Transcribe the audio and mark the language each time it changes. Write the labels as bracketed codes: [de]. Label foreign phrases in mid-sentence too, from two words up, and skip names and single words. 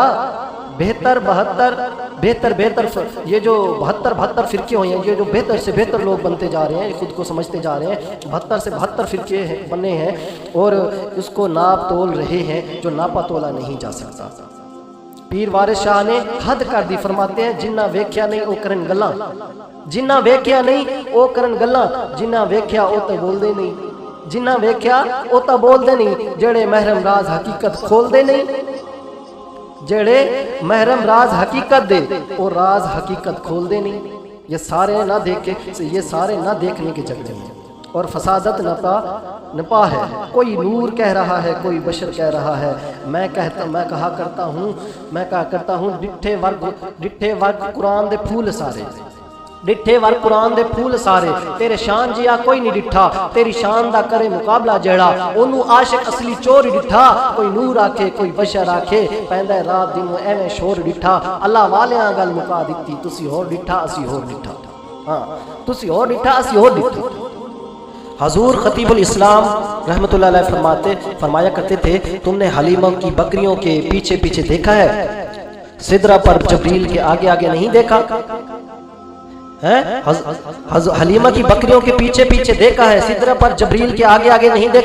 [ur] بہتر یہ جو 72 فرقے ہوئے ہیں، یہ جو بہتر سے بہتر لوگ بنتے جا رہے ہیں، خود کو سمجھتے جا رہے ہیں، 72 سے 72 فرقے بنے ہیں اور اس کو ناپ تول رہے ہیں جو ناپا تولا نہیں جا سکتا۔ پیر وارث شاہ نے حد کر دی، فرماتے ہیں [pa] جنہ ویکھیا نہیں او کرن گلاں، جنہ ویکھیا نہیں او کرن گلاں، جنہ ویکھیا او تے بول دے نہیں، جنہ ویکھیا او تے بول دے نہیں، جڑے محرم راز حقیقت کھول دے نہیں، جڑے محرم راز حقیقت دے اور راز حقیقت کھول دے نہیں۔ [ur] یہ سارے نہ دیکھنے کے جگہ ہیں اور فسادت نپا ہے۔ کوئی نور کہہ رہا ہے، کوئی بشر کہہ رہا ہے، میں کہا کرتا ہوں [pa] ڈٹھے ورگ قرآن دے پھول سارے، ڈٹھے ور قرآن دے پھول سارے، تیرے شان جیا کوئی نہیں ڈٹھا، تیری شان دا کرے مقابلہ جیڑا، اونوں عاشق اصلی چور ڈٹھا، کوئی نور آکھے کوئی بشر آکھے، پیندہ رات دن ایویں شور ڈٹھا، اللہ والیاں گل مکا دتی، تسی ہور ڈٹھا اسی ہور ڈٹھا، ہاں تسی ہور ڈٹھا اسی ہور ڈٹھا۔ [ur] حضور خطیب الاسلام [ar] رحمۃ اللہ علیہ [ur] فرمایا کرتے تھے، تم نے حلیمہ کی بکریوں کے پیچھے پیچھے دیکھا ہے، سدرہ پر جبریل کے آگے آگے نہیں دیکھا؟ حلیمہ کی بکریوں کے پیچھے پیچھے دیکھا ہے، سدرہ پر جبریل کے آگے آگے نہیں دیکھا۔